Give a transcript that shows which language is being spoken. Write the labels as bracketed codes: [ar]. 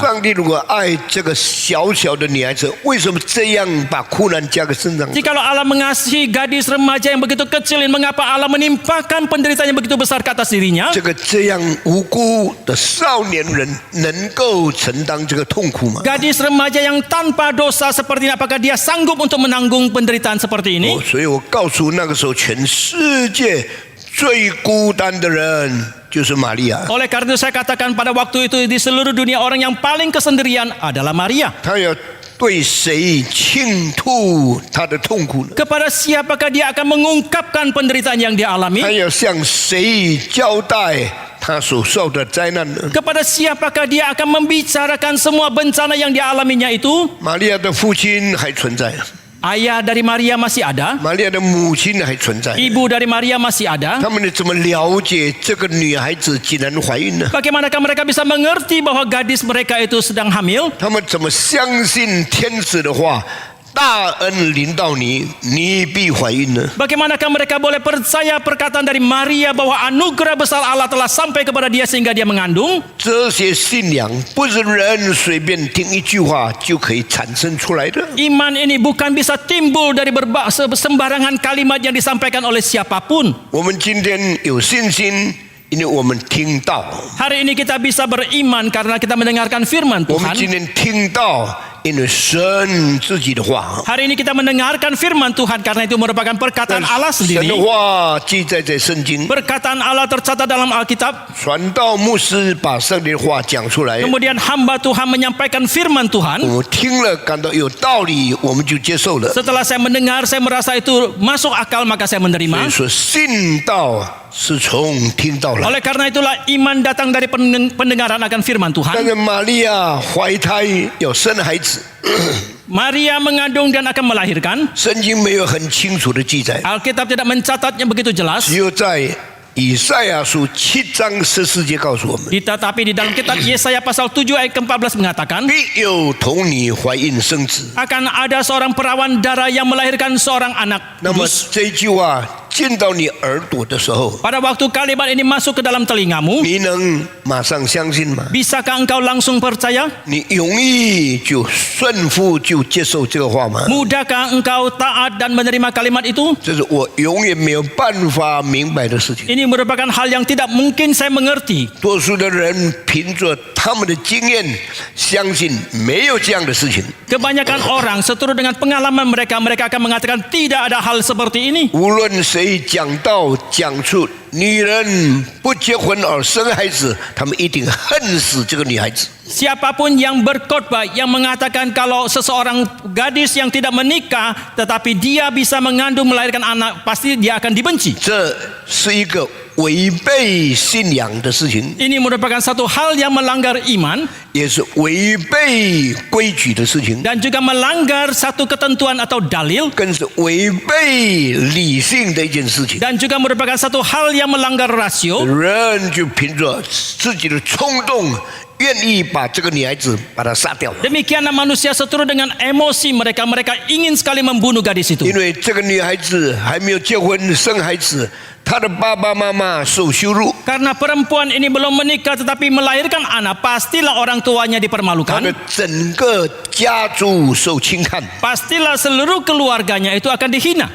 [zh] 上帝如果爱这个小小的女孩子，为什么这样把苦难加给身上？ [id] Jikalau Allah mengasihi gadis remaja yang begitu kecil ini, mengapa Allah menimpakan penderitaan yang begitu besar ke atas dirinya? [zh] 这个这样无辜的少年人能够承担这个痛苦吗？ [id] Gadis remaja yang tanpa dosa seperti ini, apakah dia sanggup untuk menanggung penderitaan seperti ini? [zh] 所以我告诉那个时候全世界最孤单的人就是玛利亚。 [id] Oleh karena itu saya katakan pada waktu itu di seluruh dunia orang yang paling kesendirian adalah Maria. [zh] 他要对谁倾吐他的痛苦呢？ [id] Kepada siapakah dia akan mengungkapkan penderitaan yang dia [zh] 他 [id] alami? [zh] 要向谁交代他所受的灾难呢？ [id] Kepada siapakah dia akan membicarakan semua bencana yang dia alaminya itu? [zh] 玛利亚的父亲还存在， [id] Ayah dari Maria masih ada, [zh] 玛利亚的母亲还存在。 [id] ibu dari Maria masih ada. [zh] 他们怎么了解这个女孩子竟然怀孕呢？ [id] Bagaimanakah mereka bisa mengerti bahwa gadis mereka itu sedang hamil? [zh] 他们怎么相信天使的话？大恩临到你，你必怀孕呢？ [id] Bagaimanakah mereka boleh percaya perkataan dari Maria bahwa anugerah besar Allah telah sampai kepada dia sehingga dia mengandung? [zh] 这些信仰不是人随便听一句话就可以产生出来的。 [id] Iman ini bukan bisa timbul dari sembarangan kalimat yang disampaikan oleh siapapun. [zh] 我们今天有信心，因为我们听到； [id] Hari ini kita bisa beriman karena kita mendengarkan firman [zh] 我们 [id] Tuhan. [zh] 今天听到，因为神自己的话。 [id] Hari ini kita mendengarkan firman Tuhan karena itu merupakan perkataan Allah [zh] 神 [id] sendiri. [zh] 的话记载在圣经， [id] Perkataan Allah tercatat dalam Alkitab. [zh] 传道牧师把上帝的话讲出来， [id] Kemudian hamba Tuhan menyampaikan firman Tuhan. [zh] 我听了感到有道理，我们就接受了。 [id] Setelah saya mendengar, saya merasa itu masuk akal, maka saya [zh] 所以 [id] menerima. [zh] 说，信道是从听到来。 [id] Oleh karena itulah iman datang dari pendengaran akan firman [zh] 但 [id] Tuhan. [zh] 是玛利亚怀胎要生孩子， [id] Maria mengandung dan akan melahirkan. [zh] 圣经没有很清楚的记载， [id] Alkitab tidak mencatatnya begitu jelas. [zh] 只有在以赛亚书7章14节告诉我们， [id] Tetapi di dalam kitab Yesaya pasal 7 ayat ke-14 mengatakan, [zh] 必有童女怀孕生子。 [id] akan ada seorang perawan darah yang melahirkan seorang anak [zh] 那么 [id] kudus. [zh] 这句话进到你耳朵的时候， [id] Pada waktu kalimat ini masuk ke dalam telingamu, [zh] 你能马上相信吗？ [id] bisakah engkau langsung percaya? [zh] 你容易就顺服就接受这个话吗？ [id] Mudahkah engkau taat dan menerima kalimat itu? [zh] 这是我永远没有办法明白的事情。 [id] Ini merupakan hal yang tidak mungkin saya mengerti. [zh] 多数的人凭着他们的经验，相信没有这样的事情。 [id] Kebanyakan orang seturut dengan pengalaman mereka akan mengatakan tidak ada hal seperti ini. [zh] 无论谁讲道讲出女人不结婚而生孩子，他们一定恨死这个女孩子。 [id] Siapapun yang berkhotbah yang mengatakan kalau seseorang gadis yang tidak menikah tetapi dia bisa mengandung melahirkan anak, pasti dia akan dibenci. [zh] 这是一个违背信仰的事情， [id] Ini merupakan satu hal yang melanggar iman [zh] 也是违背规矩的事情， [id] dan juga melanggar satu ketentuan atau dalil [zh] 更是违背理性的一件事情。 [id] dan juga merupakan satu hal yang melanggar rasio. [zh] 人就凭着自己的冲动，愿意把这个女孩子把她杀掉了。 [id] Demikianlah manusia seturut dengan emosi mereka ingin sekali membunuh gadis itu. [zh] 因为这个女孩子还没有结婚生孩子，她的爸爸妈妈受羞辱， [id] Karena perempuan ini belum menikah tetapi melahirkan anak, pastilah orang tuanya [zh] 她的 [id] dipermalukan. [zh] 整个家族受侵害， [id] Pastilah seluruh keluarganya itu akan dihina.